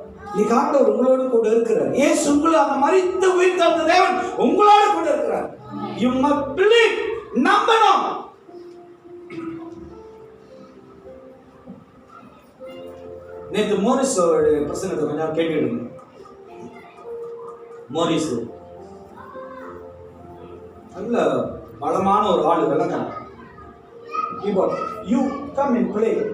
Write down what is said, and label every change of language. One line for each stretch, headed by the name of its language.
Tamil: இன்னைக்கு ஆண்டவர் உங்களோடு கூட இருக்கிறார். ஏன் உங்களை அந்த மரித்த உயிர் தந்த தேவன் உங்களோடு கூட இருக்கிறார்.
English: You must believe,
Tamil: நம்பணும். நேற்று மோரிஸ் பிரசங்கத்தை கொஞ்சம் கேட்டுடுங்க. மோரிஸ் நல்ல பலமான ஒரு ஆள் விளக்கம்.
English: Keyboard you come and play.